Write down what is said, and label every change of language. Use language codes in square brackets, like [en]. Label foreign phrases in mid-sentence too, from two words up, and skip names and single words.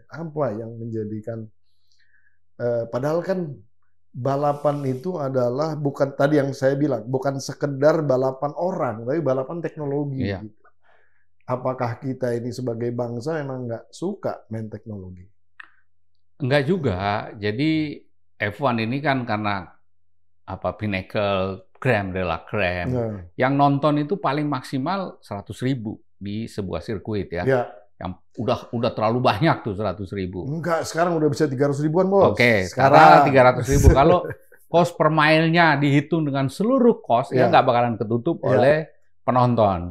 [id] Apa yang menjadikan padahal kan balapan itu adalah bukan tadi yang saya bilang, bukan sekedar balapan orang, tapi balapan teknologi. Ya. Gitu. Apakah kita ini sebagai bangsa emang nggak suka main teknologi? Enggak juga. Jadi F1 ini kan karena pinnacle, [fr] crème de la crème. [id] Yang nonton itu paling maksimal 100.000 di sebuah sirkuit ya. Yang udah terlalu banyak tuh 100.000. Enggak, sekarang udah bisa 300 ribuan, Bos. Oke, sekarang 300.000. Kalau [en] cost per mile- [id] nya dihitung dengan seluruh cost, ya nggak bakalan ketutup oleh penonton.